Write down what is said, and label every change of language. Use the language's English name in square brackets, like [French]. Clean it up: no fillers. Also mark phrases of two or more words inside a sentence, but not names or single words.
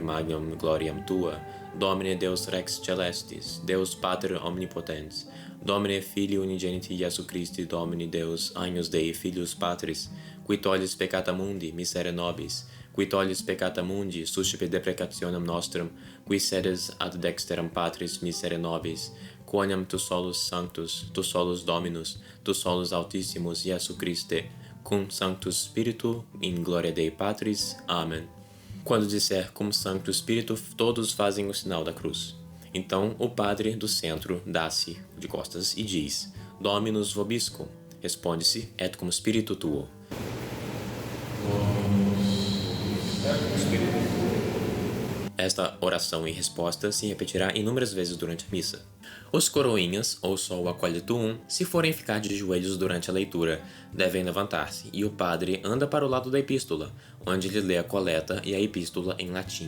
[Latin] magnum gloriam tua, Domine Deus Rex Celestis, Deus Pater Omnipotens, Domine Filii Unigeniti Iesu Christi, Domine Deus, Agnus Dei Filius Patris, qui tollis peccata mundi, misere nobis, qui tollis peccata mundi, suscipe deprecationem nostrum, qui sedes ad dexteram Patris misere nobis, quoniam tu solus sanctus, tu solus Dominus, tu solus Altissimus Iesu Christe, cum Sanctus Spiritu, in gloria Dei Patris. [Portuguese] Amém. Quando disser [Latin] cum Sanctus Spiritu, [Portuguese] todos fazem o sinal da cruz. Então o padre do centro dá-se de costas e diz: [Latin] Dominus vobiscum. [Portuguese] Responde-se: [Latin] Et cum Spiritu tuo. [Portuguese] Esta oração e resposta se repetirá inúmeras vezes durante a missa. Os coroinhas, ou só o acólito se forem ficar de joelhos durante a leitura, devem levantar-se, e o padre anda para o lado da epístola, onde ele lê a coleta e a epístola em latim.